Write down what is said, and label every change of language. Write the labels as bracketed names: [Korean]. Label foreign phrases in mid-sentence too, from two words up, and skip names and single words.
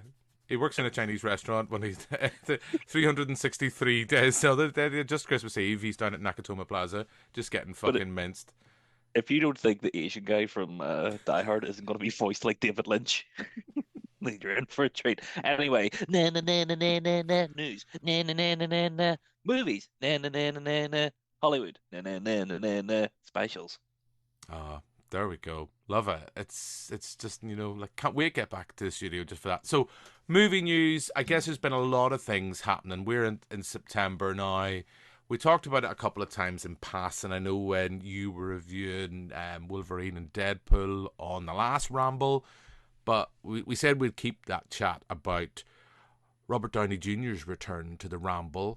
[English] He works in a Chinese restaurant when he's 363 days. So they're just Christmas Eve. He's down at Nakatomi Plaza, just getting fucking minced. If you don't think the Asian guy from Die Hard isn't going to be voiced like David Lynch, then you're in for a treat. Anyway, na na na na na na na news, na na na na na na movies, na na na na na na Hollywood, na na na na na na specials. There we go. Love it. It's just, like, can't wait to get back to the studio just for that. So, movie news, I guess there's been a lot of things happening. We're in September now. We talked about it a couple of times in passing. I know when you were reviewing Wolverine and Deadpool on the last Ramble, but we said we'd keep that chat about Robert Downey Jr.'s return to the Ramble.